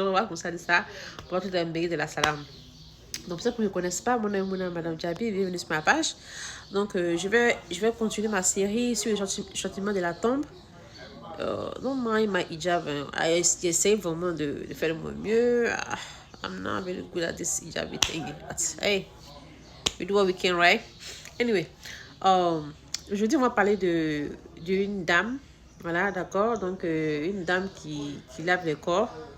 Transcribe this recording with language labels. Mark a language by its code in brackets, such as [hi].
[fr] Donc, on va commencer à dire ça pour tout un de la salam. Donc, pour ceux qui ne me connaissent pas, mon nom est Madame Djabi, bienvenue sur ma page. Donc, je vais continuer ma série sur le châtiment de la tombe. [en] Don't mind my hijab. [fr] J'essaie vraiment de faire le mieux. [en] I'm not very good at this hijab thing. But hey, we do what we can, right? [fr] Anyway, aujourd'hui, on va parler d'une dame. Voilà, d'accord. Donc, une dame qui lave le corps.